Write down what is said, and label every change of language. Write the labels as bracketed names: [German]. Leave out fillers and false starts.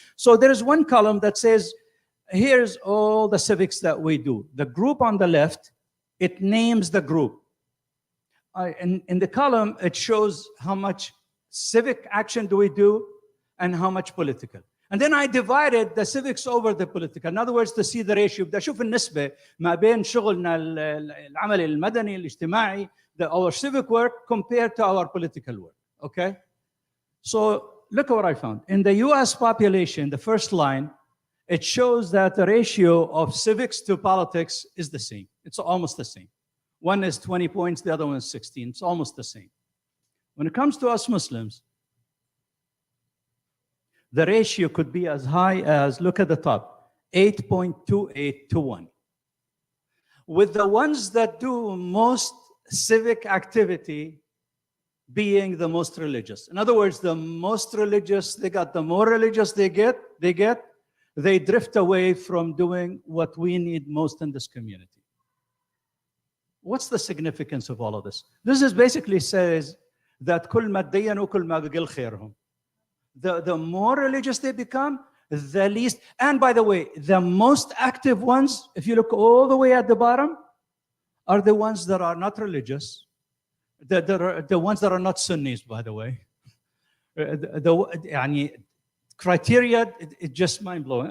[English] So there is one column that says, here's all the civics that we do. The group on the left, it names the group. In the column, it shows how much civic action do we do and how much political. And then I divided the civics over the political. In other words, to see the ratio. [Arabic] بدي أشوف النسبة ما بين شغلنا العمل المدني الاجتماعي, [English] our civic work compared to our political work. Okay? So look at what I found. In the US population, the first line, it shows that the ratio of civics to politics is the same. It's almost the same. One is 20 points, the other one is 16. It's almost the same. When it comes to us Muslims, the ratio could be as high as, look at the top, 8.28 to 1. With the ones that do most civic activity, being the most religious. In other words, the most religious they got, the more religious they get, they drift away from doing what we need most in this community. What's the significance of all of this? This is basically says that [Arabic] كل ما تدينوا كل ما بقل خيرهم. [English] The more religious they become, the least. And by the way, the most active ones, if you look all the way at the bottom, are the ones that are not religious. The ones that are not Sunnis, by the way. The criteria, it's just mind-blowing.